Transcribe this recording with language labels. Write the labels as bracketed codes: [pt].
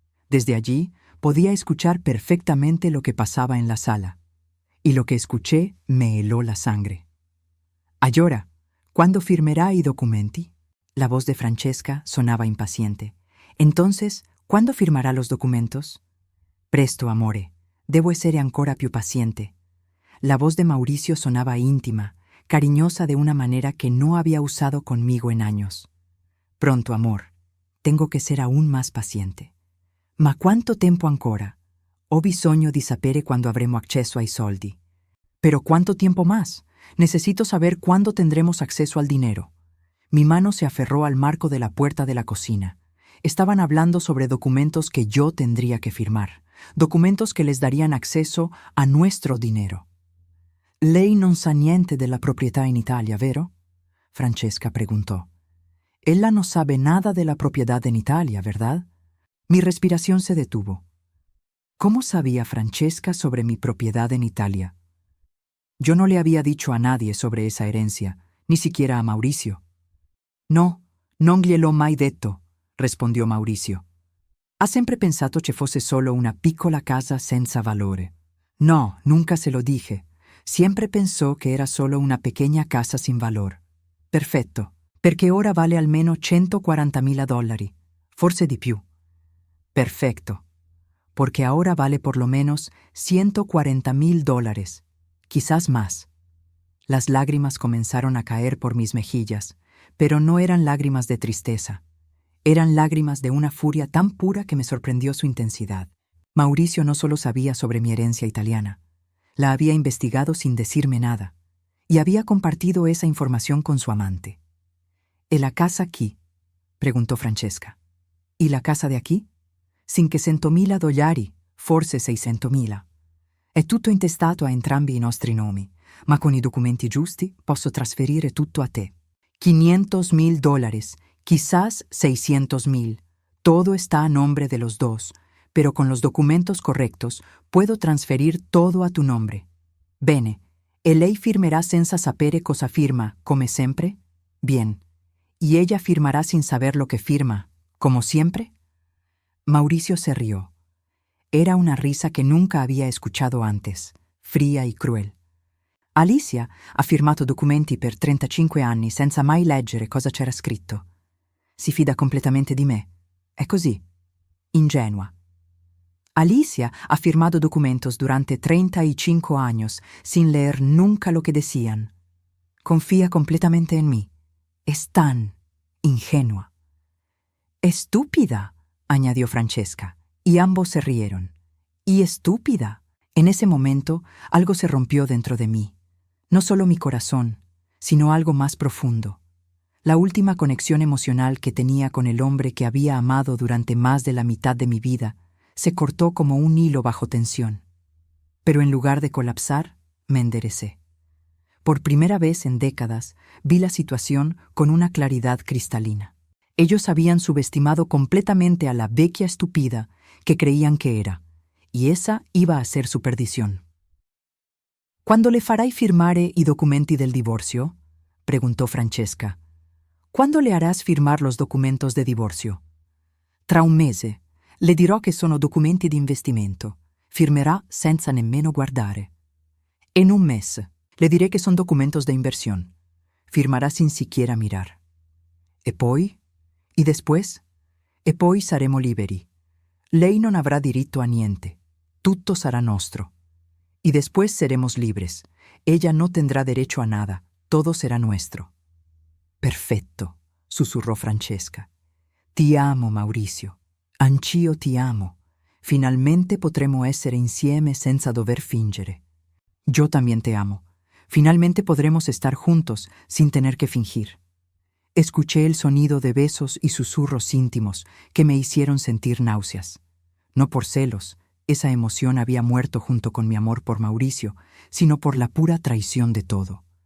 [es] Desde allí podía escuchar perfectamente lo que pasaba en la sala, y lo que escuché me heló la sangre. [it] «Allora, ¿cuándo firmerà i documenti?» [es] La voz de Francesca sonaba impaciente. «Entonces, ¿cuándo firmará los documentos?» [it] «Presto, amore, debo essere ancora più paziente». [es] La voz de Mauricio sonaba íntima, cariñosa de una manera que no había usado conmigo en años. «Pronto, amor, tengo que ser aún más paziente». [it] «Ma quanto tempo ancora? Ho bisogno di sapere quando avremo acceso ai soldi». [es] «¿Pero cuánto tiempo más? Necesito saber cuándo tendremos acceso al dinero». Mi mano se aferró al marco de la puerta de la cocina. Estaban hablando sobre documentos que yo tendría que firmar, documentos que les darían acceso a nuestro dinero. [it] «Lei non sa niente della proprietà in Italia, vero?» [es] Francesca preguntó. «Ella no sabe nada de la propiedad en Italia, ¿verdad?» Mi respiración se detuvo. ¿Cómo sabía Francesca sobre mi propiedad en Italia? Yo no le había dicho a nadie sobre esa herencia, ni siquiera a Mauricio. [it] «No, non gliel'ho mai detto», rispondió Mauricio. «Ha sempre pensato che fosse solo una piccola casa senza valore». [es] «No, nunca se lo dije. Siempre pensó que era solo una pequeña casa sin valor». [it] «Perfetto, perché ora vale almeno $140.000, forse di più». [es] «Perfecto, porque ahora vale por lo menos $140.000, quizás más». Las lágrimas comenzaron a caer por mis mejillas, pero no eran lágrimas de tristeza. Eran lágrimas de una furia tan pura que me sorprendió su intensidad. Mauricio no solo sabía sobre mi herencia italiana, la había investigado sin decirme nada, y había compartido esa información con su amante. [it] «¿E la casa aquí?» [es] preguntó Francesca. «¿Y la casa de aquí?» [it] $500.000, forse 600.000. È tutto intestato a entrambi i nostri nomi, ma con i documenti giusti posso trasferire tutto a te. [es] $500.000, quizás 600.000. Todo está a nombre de los dos, pero con los documentos correctos puedo transferir todo a tu nombre. [it] Bene, e lei firmerà senza sapere cosa firma, come sempre? [es] Bien. ¿Y ella firmará sin saber lo que firma, como siempre?» Mauricio se rió. Era una risa que nunca había escuchado antes, fría y cruel. [it] «Alicia ha firmato documenti per 35 anni senza mai leggere cosa c'era scritto. Si fida completamente di me. È così. Ingenua. [es] Alicia ha firmado documentos durante 35 años sin leer nunca lo que decían. Confía completamente en mí. Es tan ingenua». «Estúpida», añadió Francesca, y ambos se rieron. «Y estúpida». En ese momento, algo se rompió dentro de mí. No solo mi corazón, sino algo más profundo. La última conexión emocional que tenía con el hombre que había amado durante más de la mitad de mi vida se cortó como un hilo bajo tensión. Pero en lugar de colapsar, me enderecé. Por primera vez en décadas, vi la situación con una claridad cristalina. Ellos habían subestimado completamente a la vecchia estúpida que creían que era, y esa iba a ser su perdición. [it] «¿Quando le farai firmare i documenti del divorcio?» preguntó Francesca. [es] «¿Cuándo le harás firmar los documentos de divorcio?» [it] «Tra un mese. Le dirò che sono documenti di investimento. Firmerà senza nemmeno guardare». [es] «En un mes. Le diré que son documentos de inversión. Firmará sin siquiera mirar». [it] «E poi? [es] ¿Y después?» [it] «E poi saremo liberi. Lei non avrà diritto a niente. Tutto sarà nostro. [es] Y después seremos libres. Ella no tendrá derecho a nada. Todo será nuestro». [it] «Perfetto», susurrò Francesca. «Ti amo, Mauricio. Anch'io ti amo. Finalmente potremo essere insieme senza dover fingere». [es] «Yo también te amo. Finalmente podremos estar juntos sin tener que fingir». Escuché el sonido de besos y susurros íntimos que me hicieron sentir náuseas. No por celos, esa emoción había muerto junto con mi amor por Mauricio, sino por la pura traición de todo.